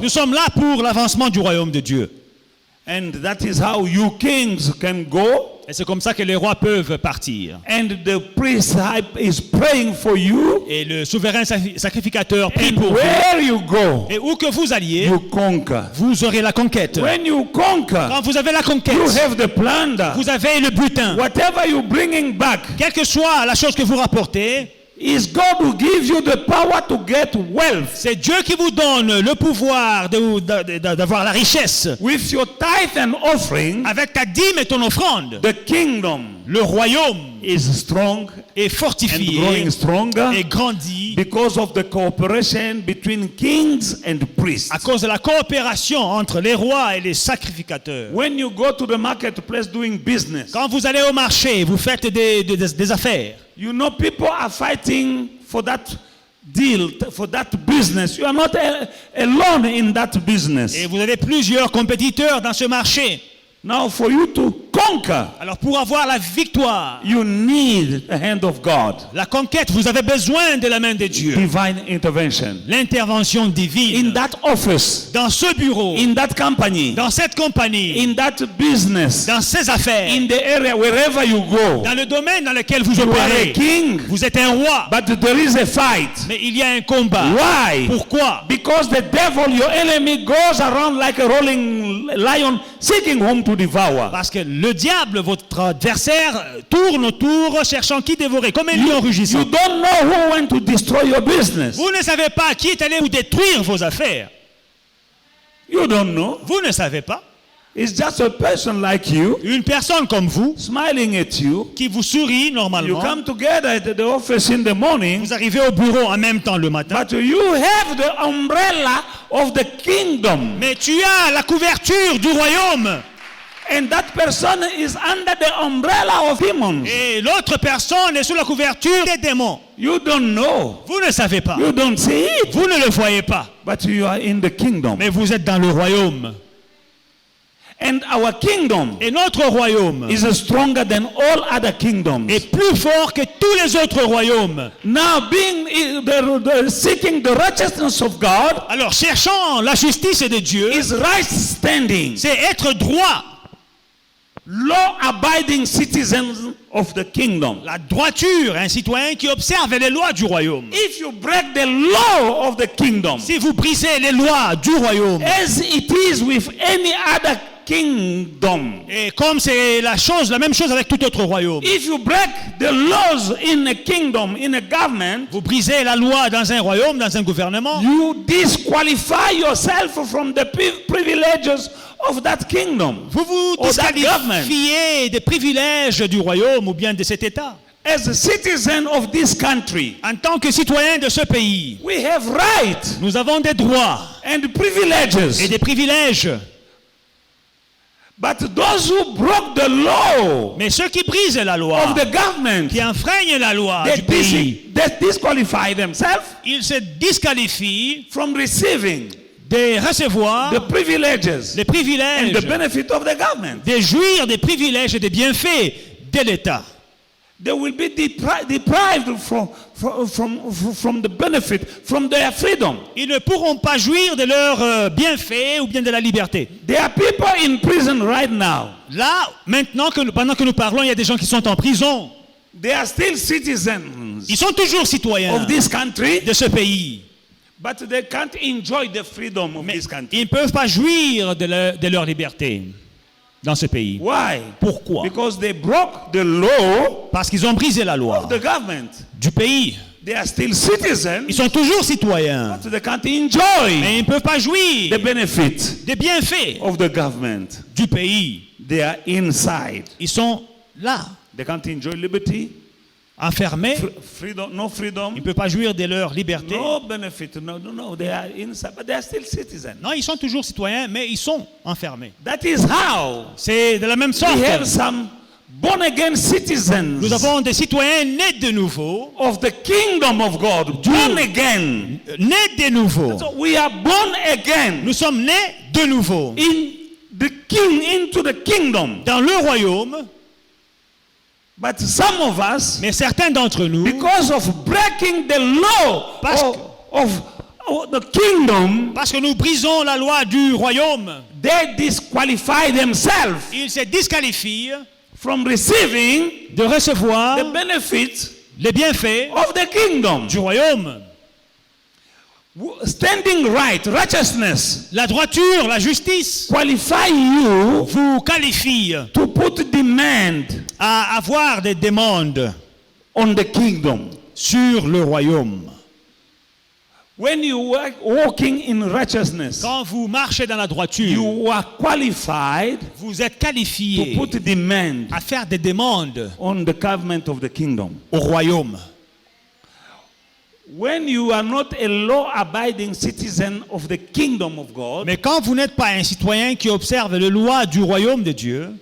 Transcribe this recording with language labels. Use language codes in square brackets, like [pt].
[fr] Nous sommes là pour l'avancement du royaume de Dieu. [en] And that is how you kings can go. [fr] Et c'est comme ça que les rois peuvent partir. [en] And the priest is praying for you. [fr] Et le souverain sacrificateur prie [en] And [fr] pour vous. [en] where you go, [fr] Et où que vous alliez, [en] you conquer. [fr] vous aurez la conquête. [en] When you conquer, [fr] Quand vous avez la conquête, [en] you have the plunder. [fr] vous avez le butin. [en] Whatever you're bringing back, [fr] Quelle que soit la chose que vous rapportez, [en] is God who gives you the power to get wealth. [fr] c'est Dieu qui vous donne le pouvoir d'avoir la richesse. [en] With your tithe and offering, [fr] Avec ta dîme et ton offrande, [en] the kingdom [fr] le royaume [en] is strong [fr] est [en] and [fr] fortifié [en] growing stronger [fr] et grandit [en] because of the cooperation between kings and priests. [fr] à cause de la coopération entre les rois et les sacrificateurs. [en] When you go to the marketplace doing business, [fr] Quand vous allez au marché, vous faites des affaires. [en] you know people are fighting for that deal, for that business. You are not alone in that business. [fr] Et vous avez plusieurs compétiteurs dans ce marché. [en] Now for you to conquer, [fr] Alors pour avoir la victoire, [en] you need the hand of God. [fr] la conquête, vous avez besoin de la main de Dieu. [en] Divine intervention. [fr] L'intervention [en] In [fr] divine. [en] that office, [fr] Dans ce bureau, [en] in that company, [fr] dans cette compagnie, [en] in that business, [fr] dans ces affaires, [en] in the area, wherever you go. [fr] dans le domaine dans lequel vous [en] You are a [fr] opérez. [en] king, [fr] Vous êtes un roi, [en] but there is a fight. [fr] mais il y a un combat. [en] Why? [fr] Pourquoi? [en] Because the devil, your enemy, goes around like a rolling lion seeking whom to devour. [fr] Parce que le diable, votre adversaire, tourne autour cherchant qui dévorer, comme un lion rugissant. [en] You don't know who went to destroy your business. [fr] Vous ne savez pas qui est allé vous détruire vos affaires. [en] You don't know. [fr] Vous ne savez pas. [en] It's just a person like you, [fr] Une personne comme vous, [en] smiling at you. [fr] qui vous sourit [en] You [fr] normalement, [en] come together at the office in the morning, [fr] vous arrivez au bureau en même temps le matin, [en] but you have the umbrella of the kingdom. [fr] mais tu as la couverture du royaume. [en] And that person is under the umbrella of demons. [fr] Et l'autre personne est sous la couverture des démons. [en] You don't know. [fr] Vous ne savez pas. [en] You don't see it. [fr] Vous ne le voyez pas. [en] But you are in the kingdom. [fr] Mais vous êtes dans le royaume. [en] And our kingdom [fr] Et notre royaume [en] is stronger than all other kingdoms. [fr] est plus fort que tous les autres royaumes. [en] Now, seeking the righteousness of God [fr] Alors, cherchant la justice de Dieu, [en] is right standing, [fr] c'est être droit. [en] law-abiding citizens of the kingdom. [fr] La droiture, un citoyen qui observe les lois du royaume. [en] If you break the law of the kingdom, [fr] Si vous brisez les lois du royaume, [en] as it is with any other kingdom, [fr] et comme c'est la même chose avec tout autre royaume, [en] if you break the laws in a kingdom, in a government, [fr] vous brisez la loi dans un royaume, dans un gouvernement, [en] you disqualify yourself from the privileges of that kingdom. [fr] vous vous [en] or that government. [fr] disqualifiez des privilèges du royaume ou bien de cet État. [en] As a citizen of this country, [fr] En tant que citoyen de ce pays, [en] we have rights [fr] nous avons des droits [en] and privileges. [fr] et des privilèges. [en] But those who broke the law [fr] Mais ceux qui brisent la loi, [en] of the government, [fr] qui enfreignent la loi [en] they [fr] du pays, [en] disqualify themselves [fr] ils se disqualifient [en] from receiving [fr] de recevoir [en] the privileges [fr] les [en] and [fr] privilèges, [en] the benefit of the government. [fr] de jouir des privilèges et des bienfaits de l'État. [en] They will be deprived from the benefit, from their freedom. [fr] Ils ne pourront pas jouir de leurs bienfaits ou bien de la liberté. [en] There are people in prison right now. [fr] Là, maintenant, pendant que nous parlons, il y a des gens qui sont en prison. [en] They are still citizens [fr] Ils sont toujours citoyens [en] of this country, [fr] de ce pays. [en] but they can't enjoy the freedom of [fr] Mais [en] this country. [fr] ils ne peuvent pas jouir de leur liberté dans ce pays. [en] Why? [fr] Pourquoi? [en] Because they broke the law [fr] Parce qu'ils ont brisé la loi [en] of the government. [fr] du pays. [en] They are still citizens, [fr] Ils sont toujours citoyens, [en] but they can't enjoy [fr] mais ils ne peuvent pas jouir [en] the benefit [fr] des bienfaits [en] of the government. [fr] du pays. [en] They are inside. [fr] Ils sont là, [en] They can't enjoy liberty, [fr] enfermés. [en] freedom, no freedom, [fr] Ils ne peuvent pas jouir de leur liberté. [en] no benefit. No. They are inside, but they are still citizens. [fr] Non, ils sont toujours citoyens, mais ils sont enfermés. [en] That is how [fr] C'est de la même sorte. [en] we have some born-again citizens [fr] Nous avons des citoyens nés de nouveau, [en] of the kingdom of God, born again. [fr] nés de nouveau. [en] So we are born again [fr] Nous sommes nés de nouveau [en] into the kingdom. [fr] dans le royaume, [en] But some of us, [fr] mais certains d'entre nous, [en] because of breaking the law [fr] Parce [en] of the kingdom, [fr] parce que nous brisons la loi du royaume, [en] they disqualify themselves [fr] ils se disqualifient [en] from receiving [fr] de recevoir [en] the benefits [fr] les bienfaits [en] of the kingdom. [fr] du royaume. [en] Standing right, righteousness, [fr] La droiture, la justice [en] qualify you [fr] vous qualifie [en] to put demand [fr] à avoir des demandes [en] on the kingdom. [fr] sur le royaume. [en] When you are walking in righteousness, [fr] Quand vous marchez dans la droiture, [en] you are qualified [fr] vous êtes [en] to [fr] qualifié [en] put demand [fr] à faire des demandes [en] on the government of the kingdom. [fr] au royaume. [en] When you are not a law-abiding citizen of the kingdom of God, [fr] Mais quand vous n'êtes pas un citoyen qui observe les lois du royaume de Dieu,